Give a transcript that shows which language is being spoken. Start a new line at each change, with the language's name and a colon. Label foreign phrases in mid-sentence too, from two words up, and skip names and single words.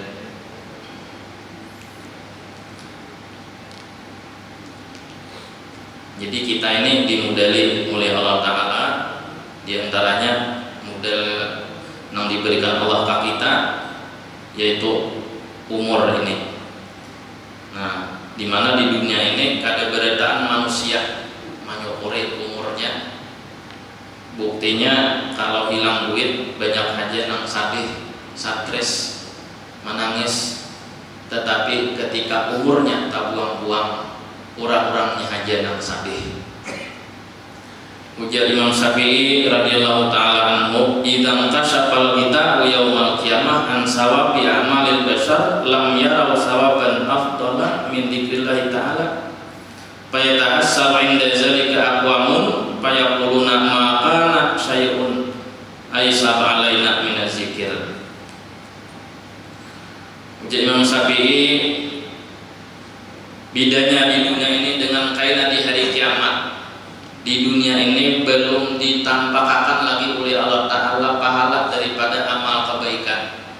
Banjar: Jadi kita ini dimudali oleh Allah Ta'ala, diantaranya modal yang diberikan Allah ke kita yaitu umur ini. Nah, dimana di dunia ini ada beradaan manusia menyokori umurnya. Buktinya kalau hilang duit banyak aja yang sadih, stres, menangis. Tetapi ketika umurnya tak buang-buang, orang-orangnya aja yang sadih.
Arabic: Ujar Imam Syafi'i رضي الله تعالى عنه، إذا كشف الكتاب يوم القيامة عن ثواب أعمال البشر لم يروا ثوابا أفضل من ذكر الله تعالى. فيتحسر عند ذلك أقوام فيقولون ما كان شيء أيسر علينا من الذكر."
Banjar: Ujar Imam Syafi'i, bedanya di dunia ini dengan kaidah di hari kiamat. Di dunia ini belum ditampakkan lagi oleh Allah Ta'ala pahala daripada amal kebaikan.